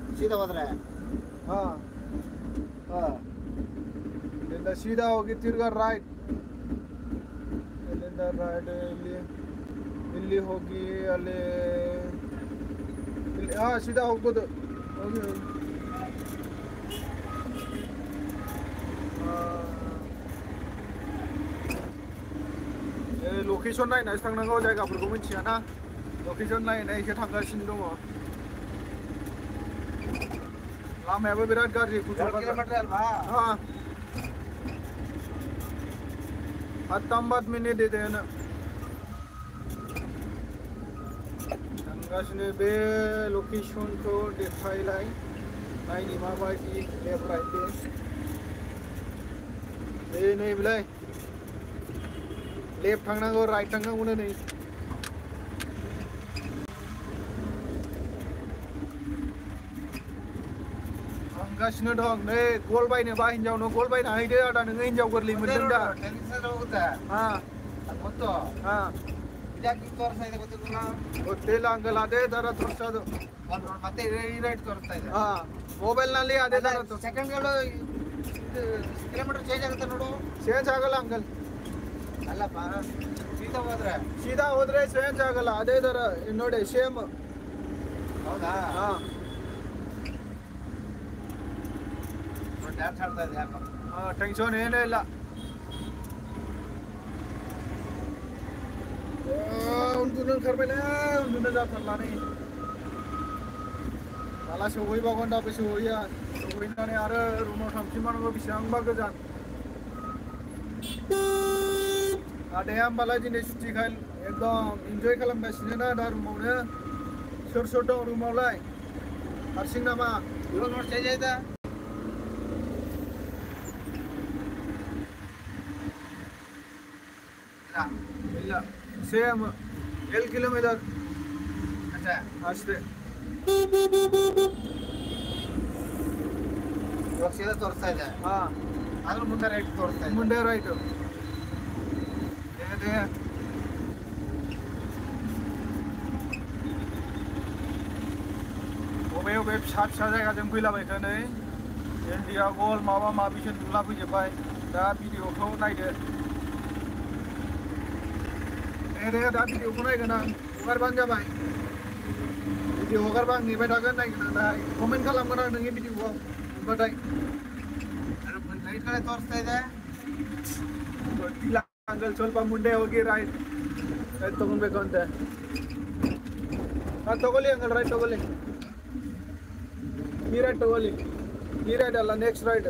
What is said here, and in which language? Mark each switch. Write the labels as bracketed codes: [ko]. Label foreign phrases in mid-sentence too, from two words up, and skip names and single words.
[kn] ಸೀದಾ ಹೋದ್ರೆ ಹಾಂ ಇಲ್ಲಿಂದ ಸೀದಾ ಹೋಗಿ ತಿರ್ಗಾ ರೈಟ್ ಇಲ್ಲಿಂದ ರೈಟ್ ಇಲ್ಲಿ ಹೋಗಿ ಅಲ್ಲಿ ಹಾಂ ಸೀದಾ ಹೋಗ್ಬೋದು ಹೋಗಿ [brx] लकेसन नायनासो थांनांगौ जायगाफोरखौ मिथियाना लकेसन नायनायसो थांगासिनो दङ लामायाबो बिराद गाज्रि [kn] ಕಿಲೋಮೀಟರ್ ಅಲ್ವಾ [brx] हां 19 मिनिट इदेनो थांगासिनो बे लकेसनखौ देखायलाय नायनि माबायदि [en] left right [brx] दे नै बिलाय लेफ्ट थांनांगौ राइट थांनांगौनो नै थांगासिनो दं नै गल बायनोबा हिनजावनो गल बायना हैदो आदा नोङो हिनजाव गोरलै मोनदों दा [kn] ಹೋಗುತ್ತಾ ಹಾಂ ಗೊತ್ತು ಹಾಂ ಇದ್ಯಾಕೆ ತೋರಿಸ್ತಾ ಇದೆ ಗೊತ್ತಿಲ್ಲ ಗೊತ್ತಿಲ್ಲ ಅಂಕಲ್ ಅದೇ ಥರ ತೋರಿಸೋದು ಮತ್ತೆ ಈ ರೈಟ್ ತೋರಿಸ್ತಾ ಇದೆ ಹಾಂ ಮೊಬೈಲ್ನಲ್ಲಿ ಅದೇ ಥರ ಸೆಕೆಂಡ್ಗಳು ಕಿಲೋಮೀಟರ್ ಚೇಂಜ್ ಆಗುತ್ತೆ ನೋಡು ಚೇಂಜ್ ಆಗಲ್ಲ ಅಂಕಲ್ ಅಲ್ಲಪ್ಪ ಸೀದಾ ಹೋದ್ರೆ ಹೋದ್ರೆ ಚೇಂಜ್ ಆಗಲ್ಲ ಅದೇ ಥರ ನೋಡಿ ಸೇಮ್ ಹೌದಾ ಹಾಂ ಡ್ಯಾನ್ಸ್ ಆಡ್ತಾ ಇದೆ ಯಾಕೋ ಹಾಂ ಟೆನ್ಷನ್ ಏನೂ ಇಲ್ಲ [brx] उन्दुनो ओंखारबायलै उन्दुनो जाथारलानै माला सहैबावगोन दाबो सहैया सहैनानै आरो रुमाव थांफिनबावनांगौ बेसेबांबा गोजान आदाया होमबालाय दिनै सुटिखाय एकदम इन्जय खालामगासिनो ना दा रुमावनो सोर सोर दं रुमावलाय हारसिं नामा [kn] ಇವಾಗ ನೋಡಿ ಚೇಂಜ್ ಆಯ್ತಾ ಇಲ್ಲ ಸೇಮ್ 7 ಕಿಲೋಮೀಟರ್ ಅಷ್ಟೇ ಇವಾಗ ಸೀದಾ ತೋರಿಸ್ತಾ ಇದೆ ಹಾಂ ಆದ್ರೂ ಮುಂದೆ ರೈಟ್ ತೋರಿಸ್ತಾ ಇದೆ ಮುಂದೆ ರೈಟು ಏನೇ [brx] बबे बबे फिसा फिसा जायगाजों फैलाबायखो नै इन्डिया गल माबा माबिसो नुलाफैजोब्बाय दा भिडिअखौ नायदो दे दा भिडिअखौ नायगोन आं हगारबानो जाबाय भिडिअ हगारबा आं नेबाय थागोन नायगोन आं दाहाय कमेन्ट खालामगोन आं नोंनि भिडिअआव नुबाथाय [kn] ರೈಟ್ ಕಡೆ ತೋರಿಸ್ತಾ ಇದೆ ಗೊತ್ತಿಲ್ಲ ಅಂಕಲ್ ಸ್ವಲ್ಪ ಮುಂದೆ ಹೋಗಿ ರೈಟ್ ರೈಟ್ ತಗೊಳ್ಬೇಕು ಅಂತೆ ಹಾಂ ತಗೊಳ್ಳಿ ಅಂಕಲ್ ರೈಟ್ ತಗೊಳ್ಳಿ ಈ ರೈಟ್ ತಗೊಳ್ಳಿ ಈ ರೈಟ್ ಅಲ್ಲ [en] next right